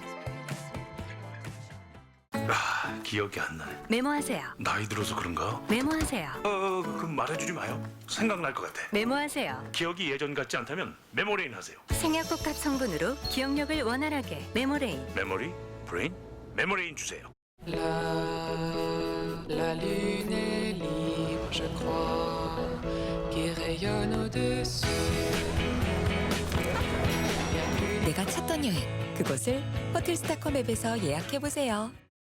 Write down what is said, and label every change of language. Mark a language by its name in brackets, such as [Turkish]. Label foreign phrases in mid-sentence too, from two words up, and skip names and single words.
[Korean] 기억이 안 나네. 메모하세요. 나이 들어서 그런가? 메모하세요. 그럼 말해주지 마요. 생각날 것 같아. 메모하세요. 기억이 예전 같지 않다면 메모레인 하세요. 생약국합 성분으로 기억력을 원활하게. 메모레인. 메모리, 브레인, 메모레인 주세요. [French] La lune est libre, je crois, qui rayonne au-dessus. [Korean] 내가 찾던 여행, 그곳을 호텔스타컴 앱에서 예약해보세요.